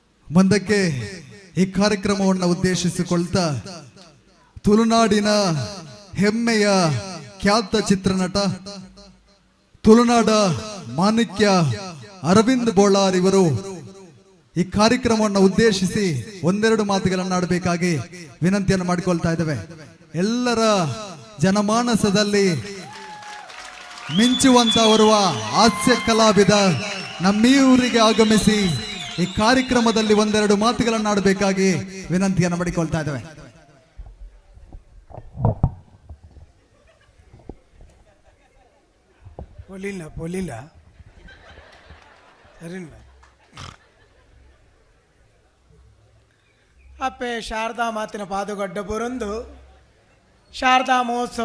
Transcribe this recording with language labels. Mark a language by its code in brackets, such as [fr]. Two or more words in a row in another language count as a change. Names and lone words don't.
[kn] ಮುಂದಕ್ಕೆ ಈ ಕಾರ್ಯಕ್ರಮವನ್ನು ಉದ್ದೇಶಿಸಿಕೊಳ್ತಾ ತುಳುನಾಡಿನ ಹೆಮ್ಮೆಯ ಖ್ಯಾತ ಚಿತ್ರನಟ ತುಳುನಾಡ ಮಾಣಿಕ್ಯ ಅರವಿಂದ್ ಬೋಳಾರ್ ಇವರು ಈ ಕಾರ್ಯಕ್ರಮವನ್ನು ಉದ್ದೇಶಿಸಿ ಒಂದೆರಡು ಮಾತುಗಳನ್ನಾಡಬೇಕಾಗಿ ವಿನಂತಿಯನ್ನು ಮಾಡಿಕೊಳ್ತಾ ಇದ್ದೇವೆ. ಎಲ್ಲರ ಜನಮಾನಸದಲ್ಲಿ ಮಿಂಚುವಂತ ಬರುವ ಹಾಸ್ಯ ಕಲಾವಿದ ನಮ್ಮೂರಿಗೆ ಆಗಮಿಸಿ ಈ ಕಾರ್ಯಕ್ರಮದಲ್ಲಿ ಒಂದೆರಡು ಮಾತುಗಳನ್ನಾಡಬೇಕಾಗಿ ವಿನಂತಿಯನ್ನು ಮಾಡಿಕೊಳ್ತಾ ಇದ್ದೇವೆ. [tcy] ಪೊಲಿಲ್ಲ ಸರಿಲ್ಲ ಅಪ್ಪೆ ಶಾರದಾ ಮಾತಿನ ಪಾದುಗಡ್ಡ ಬರೊಂದು ಶಾರದಾ ಮಹೋತ್ಸವ